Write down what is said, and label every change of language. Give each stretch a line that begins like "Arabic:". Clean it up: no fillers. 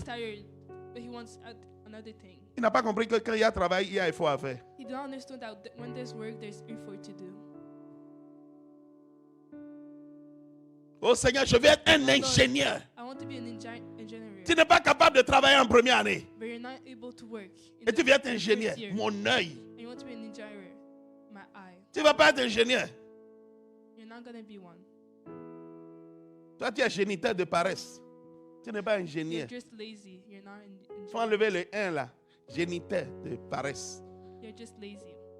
English: he's tired, but he wants another thing.
French: Il n'a pas compris que quand il y a travail, il y a effort à faire.
English: He don't understand that when there's work, there's effort to do.
French: Oh Seigneur, je vais être un
English: Oh, Lord,
French: ingénieur.
English: I want to be an engineer,
French: Tu n'es pas capable de travailler en première année.
English: but you're not able to work. in
French: Et tu
English: the
French: veux être
English: first
French: ingénieur.
English: year.
French: Mon œil.
English: And you want to be an engineer. My eye.
French: Tu ne vas pas être ingénieur.
English: You're not gonna be one.
French: Toi, tu es géniteur de paresse. Tu n'es pas
English: You're
French: ingénieur.
English: just lazy. You're not
French: Il faut enlever le 1 là. Géniteur de paresse.
English: You're just lazy.